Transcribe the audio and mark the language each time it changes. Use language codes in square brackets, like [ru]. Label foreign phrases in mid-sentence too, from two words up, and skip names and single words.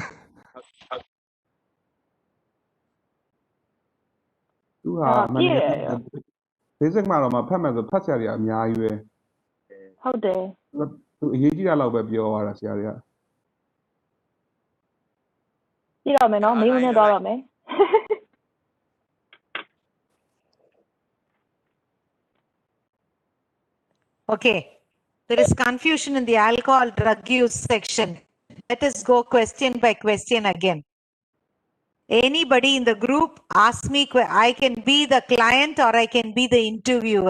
[my] သူဟာမနေ့က basic မှာတော့မှဖတ်မယ်ဆိုဖတ်ဆရာတွေအများကြီးပဲ ဟုတ်တယ် သူအရေးကြီးတာလောက်ပဲပြောသွားတာဆရာတွေက ကြည့်တော့မယ်နော်မေးမနဲ့သွားတော့မယ် [en] Okay, there is confusion in the alcohol drug use section. Let us go question by question again. Anybody in the group ask me, I can be the client or I can be the interviewer.